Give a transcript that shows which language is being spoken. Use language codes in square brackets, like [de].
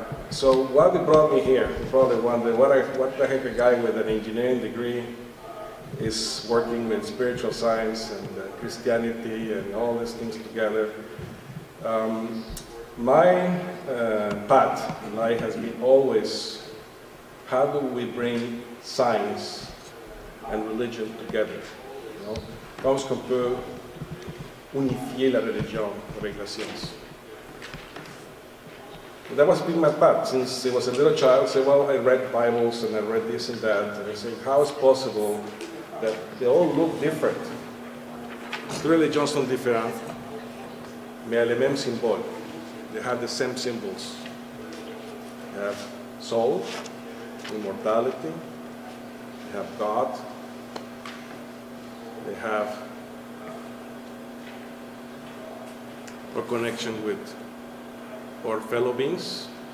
[en] So what brought me here? Probably wonder what the heck a guy with an engineering degree is working with spiritual science and Christianity and all these things together. My path in life has been always, how do we bring science and religion together? You know? [fr] Comment est-ce qu'on peut unifier la religion avec la science? [en] And that was been my path since I was a little child. So, well, I read Bibles and I read this and that, and I said, how is it possible that they all look different? [fr] Les religions sont différentes, mais les mêmes symboles. [en] They have the same symbols. They have soul, immortality, they have God, they have a connection with our fellow beings.